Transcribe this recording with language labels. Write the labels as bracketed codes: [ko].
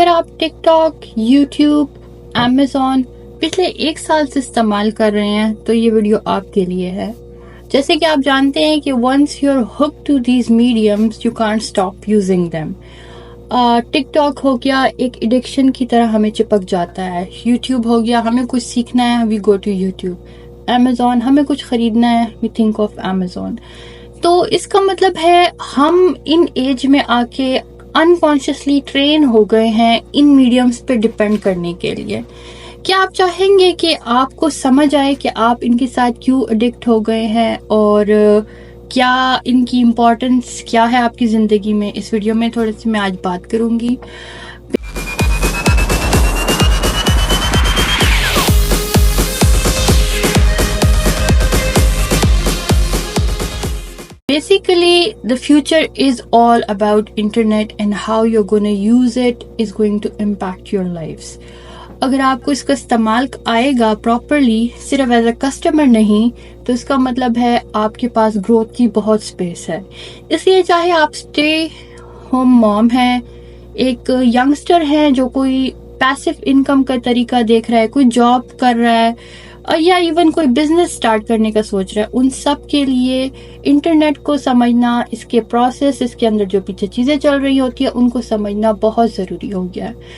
[ur] اگر آپ ٹک talk, YouTube, Amazon پچھلے 1 سال سے استعمال کر رہے ہیں تو یہ ویڈیو آپ کے لیے ہے. جیسے کہ آپ جانتے ہیں کہ [en] once you're hooked to these mediums you can't stop using them. [ur] Tick talk ہو گیا ایک ایڈکشن کی طرح ہمیں چپک جاتا ہے. یوٹیوب ہو گیا ہمیں کچھ سیکھنا ہے [en] We go to YouTube. [ur] امیزون ہمیں کچھ خریدنا ہے [en] We think of Amazon. [ur] تو اس کا مطلب ہے ہم ان ایج میں آ کے انکانشیسلی ٹرین ہو گئے ہیں ان میڈیمز پہ ڈپینڈ کرنے کے لیے. کیا آپ چاہیں گے کہ آپ کو سمجھ آئے کہ آپ ان کے ساتھ کیوں ایڈکٹ ہو گئے ہیں اور کیا ان کی امپورٹنس کیا ہے آپ کی زندگی میں؟ اس ویڈیو میں تھوڑی سی میں آج بات کروں گی. [en] Basically, the future is all about internet and how you're going to use it is going to impact your lives. [ur] اگر آپ کو اس کا استعمال آئے گا پراپرلی صرف ایز اے کسٹمر نہیں تو اس کا مطلب ہے آپ کے پاس گروتھ کی بہت اسپیس ہے. اس لیے چاہے آپ اسٹے ہوم موم ہیں، ایک ینگسٹر ہیں جو کوئی پیسو انکم کا طریقہ دیکھ رہا ہے، کوئی جاب کر رہا ہے یا ایون کوئی بزنس سٹارٹ کرنے کا سوچ رہا ہے، ان سب کے لیے انٹرنیٹ کو سمجھنا، اس کے پروسیس، اس کے اندر جو پیچھے چیزیں چل رہی ہوتی ہیں ان کو سمجھنا بہت ضروری ہو گیا ہے.